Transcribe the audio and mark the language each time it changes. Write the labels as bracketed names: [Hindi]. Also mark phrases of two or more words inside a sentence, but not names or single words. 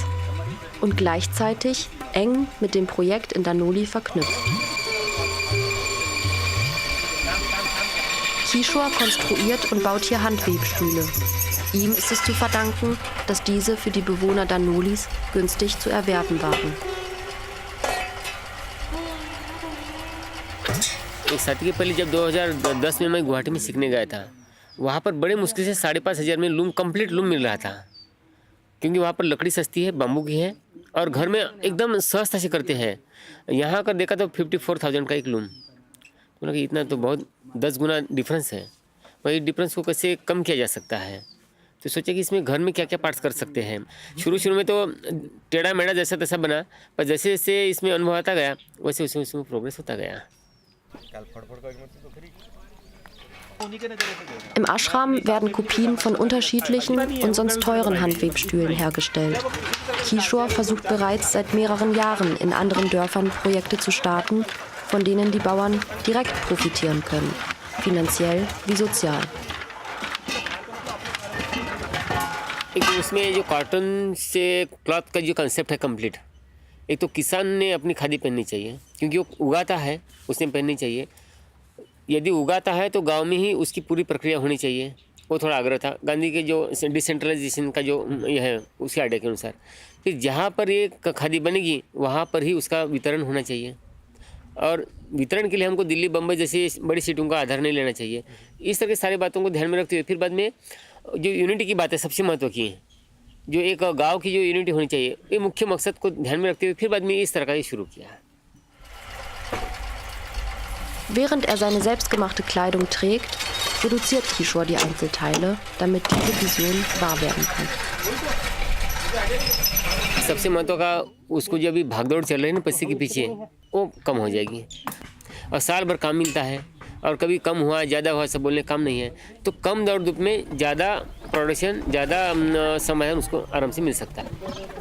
[German] Und gleichzeitig eng mit dem Projekt in Danoli verknüpft. Kishore konstruiert und baut hier Handwebstühle. Ihm ist es zu verdanken, dass diese für die Bewohner Danolis günstig zu erwerben waren. [Hindi] एक साथी के पहले जब 2010 में मैं गुवाहाटी में सीखने गया था वहाँ पर बड़े मुश्किल से 5,500 में लूम [English] complete loom [Hindi] मिल रहा था क्योंकि वहाँ पर लकड़ी सस्ती है बाम्बू की है और घर में एकदम सहजता से करते हैं। यहाँ कर देखा तो 54,000 का एक लूम तो कि इतना तो बहुत 10 गुना डिफरेंस है। वही डिफरेंस को कैसे कम किया जा सकता है तो सोचा कि इसमें घर में क्या क्या पार्ट्स कर सकते हैं। शुरू में तो टेढ़ा मेढ़ा जैसा तैसा बना पर जैसे जैसे इसमें अनुभव आता गया वैसे उसमें प्रोग्रेस होता गया। [German] Im Ashram werden Kopien von unterschiedlichen und sonst teuren Handwebstühlen hergestellt. Kishore versucht bereits seit mehreren Jahren in anderen Dörfern Projekte zu starten, von denen die Bauern direkt profitieren können, finanziell wie sozial. [Hindi] उसमें जो कॉटन से क्लॉथ का जो कंसेप्ट है कंप्लीट एक तो किसान ने अपनी खादी पहननी चाहिए, क्योंकि वो उगाता है, उसने पहननी चाहिए। यदि उगाता है तो गांव में ही उसकी पूरी प्रक्रिया होनी चाहिए, वो थोड़ा आग्रह था गांधी के जो डिसेंट्रलाइजेशन का जो यह है उसी आइडिया के अनुसार। फिर जहाँ पर ये खादी बनेगी वहाँ पर ही उसका वितरण होना चाहिए, और वितरण के लिए हमको दिल्ली बम्बई जैसी बड़ी सिटियों का आधार नहीं लेना चाहिए। इस तरह की सारी बातों को ध्यान में रखते हुए फिर बाद में जो यूनिटी की बात है सबसे महत्व की है, जो एक गांव की जो यूनिटी होनी चाहिए, ये मुख्य मकसद को ध्यान में रखते हुए फिर बाद में इस तरह का ये शुरू किया है। [German] Während er seine selbstgemachte Kleidung trägt, reduziert Kishore die Einzelteile, damit diese Vision wahr werden kann. [Hindi] सबसे महत्व का उसको जो अभी भागदौड़ चल रही है ना पैसे के पीछे, वो कम हो जाएगी। और साल भर काम मिलता है, और कभी कम हुआ ज़्यादा हुआ सब बोलने काम नहीं है, तो कम दौड़ धूप में ज़्यादा प्रोडक्शन, ज़्यादा समाधान उसको आराम से मिल सकता है।